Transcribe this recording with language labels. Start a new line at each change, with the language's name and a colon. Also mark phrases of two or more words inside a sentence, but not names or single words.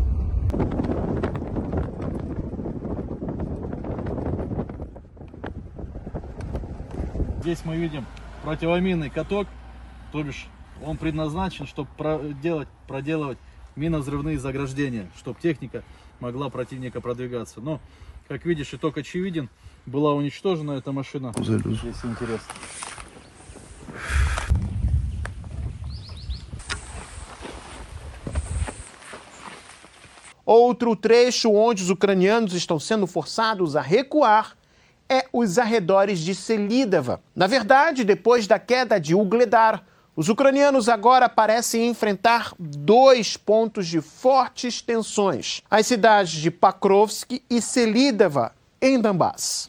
Russian: Здесь мы видим противоминный каток, то бишь он предназначен, чтобы проделывать минно-взрывные заграждения, чтобы техника могла противника продвигаться. Но, как видишь, итог очевиден, была уничтожена эта машина. Здесь интересно.
Portuguese: Outro trecho onde os ucranianos estão sendo forçados a recuar é os arredores de Selidova. Na verdade, depois da queda de Ugledar, os ucranianos agora parecem enfrentar dois pontos de fortes tensões: as cidades de Pakrovsk e Selidova, em Donbass.